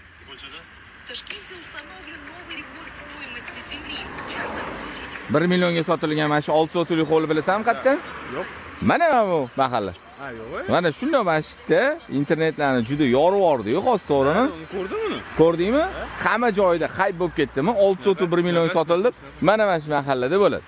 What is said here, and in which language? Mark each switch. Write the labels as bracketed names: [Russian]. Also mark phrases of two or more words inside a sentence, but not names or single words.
[Russian] Ташкенте установлен новый рекорд стоимости земли. Частная площадь [Uzbek] 1 millionga sotilgan mana shu 6 sotuvlik hovli bilasanmi qayerda? Yo'q. Mana bu mahalla. Ha, yo'q. Mana shunday masjidda internetlarni juda yorvordi-yu, hozir to'g'rimi? Ko'rdingmi uni? Ko'rdingmi? Hamma joyida hayp bo'lib ketdimi? 6 sotuv 1 millionga sotildi. Mana shu mahallada bo'ladi.